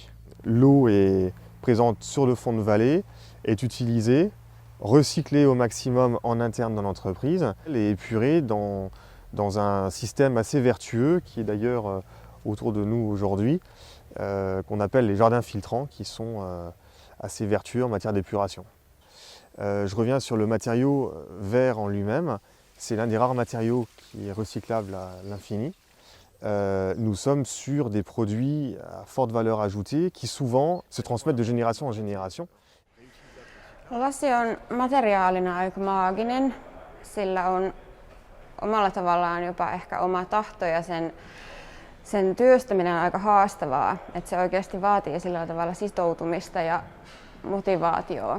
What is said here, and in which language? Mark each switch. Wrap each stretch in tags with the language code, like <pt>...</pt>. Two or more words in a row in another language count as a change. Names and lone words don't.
<fr>L'eau est présente sur le fond de vallée, est utilisée, recyclée au maximum en interne dans l'entreprise et épurée dans un système assez vertueux qui est d'ailleurs autour de nous aujourd'hui, qu'on appelle les jardins filtrants, qui sont assez vertueux en matière d'épuration. Je reviens sur le matériau verre en lui-même. C'est l'un des rares matériaux qui est recyclable à l'infini. Nous sommes sur des produits à forte valeur ajoutée qui souvent se transmettent de génération en génération.</fr> <fi>Lasi on materiaalina aika maaginen. Sillä on omalla tavallaan jopa ehkä oma tahto ja sen työstäminen on aika haastavaa. Että se oikeasti vaatii sillä tavalla sitoutumista ja motivaatiota.</fi>